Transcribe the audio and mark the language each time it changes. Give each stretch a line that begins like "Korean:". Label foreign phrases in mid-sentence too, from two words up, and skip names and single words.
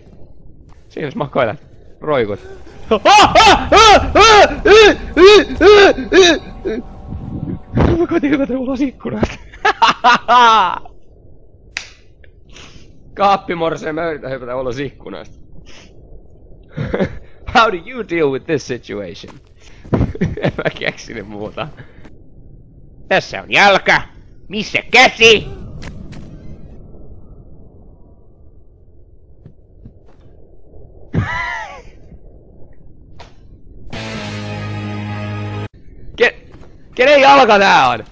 Finnish: Siinä jos makoilet. Roikut. Mä koitin hypätä ulos ikkunasta. Kaappimorseen mä yritän hypätä ulos ikkunasta.
English: How do you deal with this situation?
Finnish: En mä keksinyt muuta. Tässä on jalka. Missä käsi? Kenen jalka tää on?